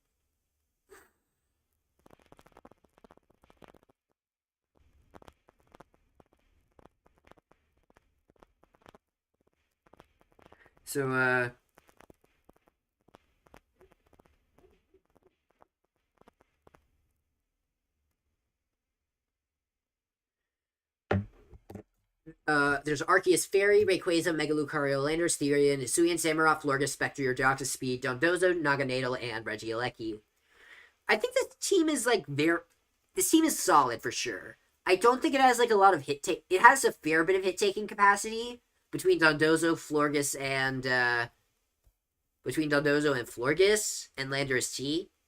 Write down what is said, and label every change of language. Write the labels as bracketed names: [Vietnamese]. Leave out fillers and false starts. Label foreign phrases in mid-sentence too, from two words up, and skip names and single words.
[English] so there's Arceus Fairy, Rayquaza, Megalucario, Landorus, Therian, Hisuian, Samurott, Florges, Spectre, Deoxys Speed, Dondozo, Naganadel, and Regieleki. I think this team is like very. This team is solid for sure. I don't think it has like a lot of hit take. It has a fair bit of hit taking capacity between Dondozo, Florges, and Florges and Landorus T.